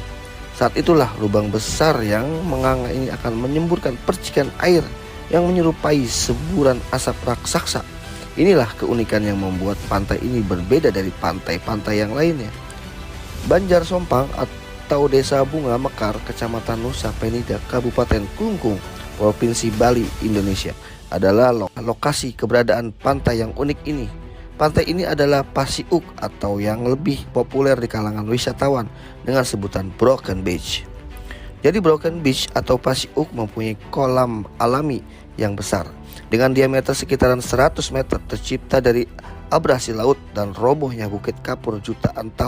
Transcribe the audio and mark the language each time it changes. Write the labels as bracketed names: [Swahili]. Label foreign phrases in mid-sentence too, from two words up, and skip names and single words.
[Indonesian] Saat itulah lubang besar yang menganga ini akan menyemburkan percikan air yang menyerupai semburan asap raksasa. Inilah keunikan yang membuat pantai ini berbeda dari pantai-pantai yang lainnya. Banjar Sompang atau Desa Bunga Mekar, Kecamatan Nusa Penida, Kabupaten Klungkung, Provinsi Bali, Indonesia, adalah lokasi keberadaan pantai yang unik ini. Pantai ini adalah Pasiuk atau yang lebih populer di kalangan wisatawan dengan sebutan Broken Beach. Jadi Broken Beach atau Pasiuk mempunyai kolam alami yang besar dengan diameter sekitaran 100 meter, tercipta dari abrasi laut dan robohnya bukit kapur jutaan tahun.